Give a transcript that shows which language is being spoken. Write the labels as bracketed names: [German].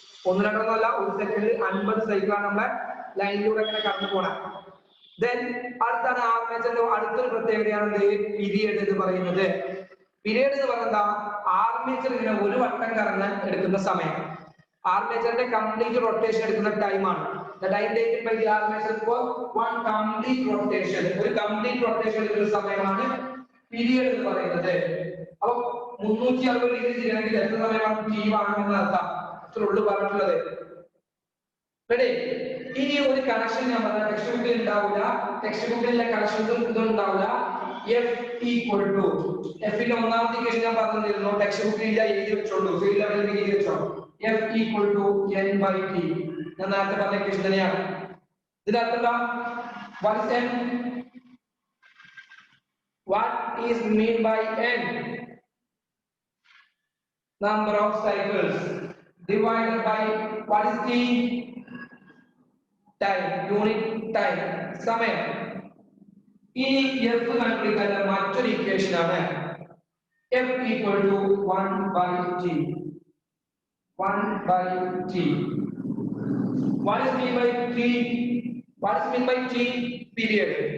[Malayalam] 1-2 ഒന്നല്ല, ഒരു സെക്കൻഡിൽ 50 സൈക്കിളാണ് നമ്മുടെ ലൈനിലൂടെ ഇങ്ങനെ കടന്നു പോണ. ദെൻ അടുത്താണ് ആർമേച്ചറിന്റെ അടുത്തൊരു പ്രത്യേകതയാണ് പീരിയഡ് എന്ന് പറയുന്നത്. പീരിയഡ് എന്ന് പറയുന്നത് ആർമേച്ചർ ഇങ്ങനെ ഒരു വട്ടം കറങ്ങാൻ എടുക്കുന്ന സമയം. ആർമേച്ചറിന്റെ കംപ്ലീറ്റ് റൊട്ടേഷൻ എടുക്കുന്ന ടൈമാണ്. [English] The time taken by the armature for one complete rotation. [Malayalam] ഒരു കംപ്ലീറ്റ് റൊട്ടേഷൻ എടുക്കുന്ന സമയമാണ് പീരിയഡ് എന്ന് പറയുന്നത്. അപ്പൊ 360 ഡിഗ്രി തിരിയണമെങ്കിൽ എത്ര സമയമാണ്? T ആണെന്ന് അർത്ഥം. ഇത്ര ഉള്ളു പറഞ്ഞിട്ടുള്ളത്. റെഡി? ഇനി ഒരു കണക്ഷൻ ഞാൻ പറഞ്ഞ ടെക്സ്റ്റ് ബുക്കിൽ ഉണ്ടാവില്ല. ടെക്സ്റ്റ് ബുക്കിലെ കണക്ഷൻസും ഇതും ഉണ്ടാവില്ല. F = എഫിന്റെ ഒന്നാമത്തെ ഇക്വേഷൻ ഞാൻ പറഞ്ഞിരുന്നു. ടെക്സ്റ്റ് ബുക്കിൽ ഇല്ല, എഴുതി വെച്ചോളൂ. ഫീൽഡ് ലെവലിൽ എഴുതി വെച്ചോ. F = N/T. ഞാൻ നേരത്തെ പറഞ്ഞ ഇക്വേഷൻ തന്നെയാണ്. ഇതിനർത്ഥം [English] what is N? What is mean by N? Number of cycles divided by what is T? Time, unit time, [Malayalam] സമയം. ഈ F കണ്ടുപിടിക്കാൻ മറ്റൊരു ഇക്വേഷൻ ആണ്. [English] F = 1/T. 1/T. What is mean by T? What is mean by T? Period.